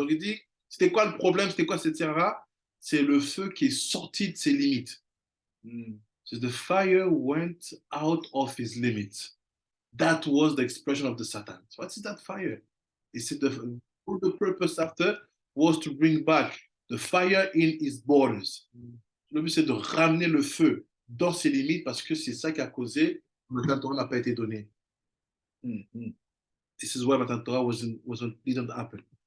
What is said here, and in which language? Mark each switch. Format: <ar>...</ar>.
<fr>Donc il dit, c'était quoi le problème, c'était quoi cette sierra? C'est le feu qui est sorti de ses limites.</fr> <en>So the fire went out of his limits. That was the expression of the Satan. So what is that fire? He said the purpose after was to bring back the fire in his borders.</en> <fr>Le but c'est de ramener le feu dans ses limites parce que c'est ça qui a causé que Matan Torah n'a pas été donné.</fr> <en>This is why Matan Torah didn't happen.</en>